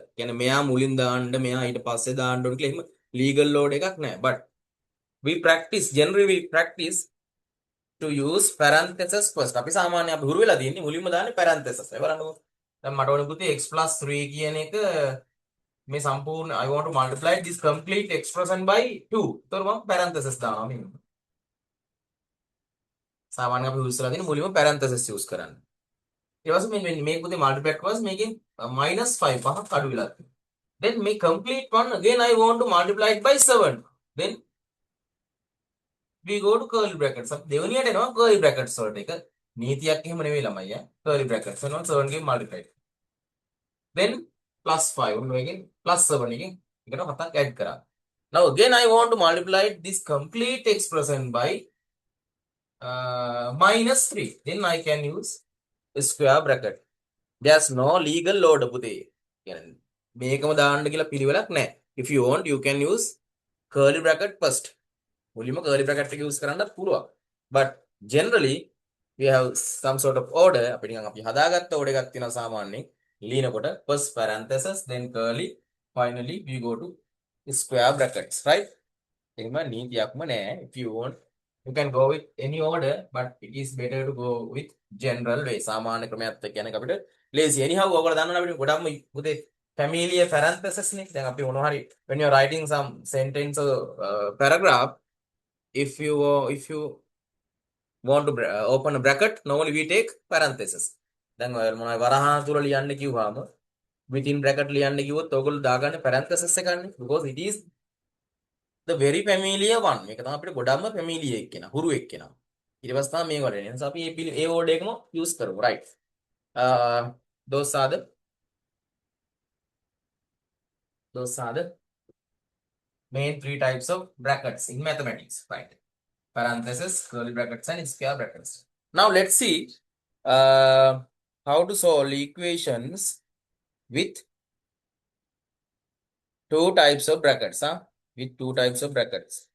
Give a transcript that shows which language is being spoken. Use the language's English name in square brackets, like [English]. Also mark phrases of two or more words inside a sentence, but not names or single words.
[Sinhala] කියන්නේ මෙයා මුලින් දාන්න මෙයා ඊට පස්සේ දාන්න ඕන කියලා එහෙම [English] legal order [Sinhala] එකක් නැහැ. [English] But generally we practice to use parentheses first. [Sinhala] අපි සාමාන්‍ය අපි හුරු වෙලා තියෙන්නේ මුලින්ම දාන්නේ parentheses. ඒ බලන්නකෝ. දැන් මට ඕන පුතේ x + 3 කියන එක මේ සම්පූර්ණ [English] I want to multiply this complete expression by 2. [Sinhala] ඒතකොට මම parentheses දානවා මෙන්න. සාමාන්‍ය අපි use කරලා තියෙන්නේ මුලින්ම parentheses use කරන්න. ඊට පස්සේ මේ මේක පුතේ multiply කරලා මේකෙන් -5 පහක් අඩු වෙලා තියෙනවා. [English] Then make complete one again I want to multiply it by 7. Then we go to curly brackets. [Sinhala] අපි දෙවෙනියට එනවා [English] curly brackets [Sinhala] වලට. එක නීතියක් එහෙම නෙවෙයි ළමයි ඈ. [English] curly brackets [Sinhala] වෙනවා 7 ගෙන් [English] multiply. Then [Sinhala] +5 ඔන්න එකෙන් +7 එකෙන් එකට 7ක් add කරා. [English] Now again I want to multiply this complete expression by -3. Then I can use a square bracket. There's no legal order පුතේ. [Sinhala] කියන්නේ මේකම දාන්න කියලා පිළිවෙලක් නැහැ. [English] If you want you can use curly bracket first. [Sinhala] මුලින්ම [English] curly bracket [Sinhala] එක use කරන්නත් පුළුවන්. [English] But generally we have some sort of order. [Sinhala] අපි නිකන් අපි හදාගත්ත order එකක් තියෙනවා සාමාන්‍යයෙන්. [English] ලියනකොට first parenthesis then curly finally we go to square brackets, right? [Sinhala] එහෙම නීතියක්ම නැහැ. [English] If you want you can go with any order but it is better to go with general way. [Sinhala] සාමාන්‍ය ක්‍රමයක් එක්ක යන එක අපිට lazy. Anyhow ඔයගොල්ලෝ දන්නවනේ අපිට ගොඩක්ම පුතේ [English] familiar parenthesis [Sinhala] නේ. දැන් අපි මොනවා හරි [English] when you are writing some sentence or paragraph if you want to open a bracket normally we take parenthesis. [Sinhala] දැන් ඔය මොනවා වරහන් තුල ලියන්න කිව්වම [English] within bracket [Sinhala] ලියන්න කිව්වොත් ඔයගොල්ලෝ දාගන්නේ parenthesis එකන්නේ [English] because it is the very familiar one. [Sinhala] මේක තමයි අපිට ගොඩක්ම familiar එක්කෙනා හුරු එක්කෙනා. ඊට පස්සේ තමයි මේක වලට එන්නේ. නිසා අපි මේ word එකම use කරමු, right? [English] Those are the main three types of brackets in mathematics, right? Parentheses, curly brackets and square brackets. Now let's see how to solve equations with two types of brackets, with two types of brackets.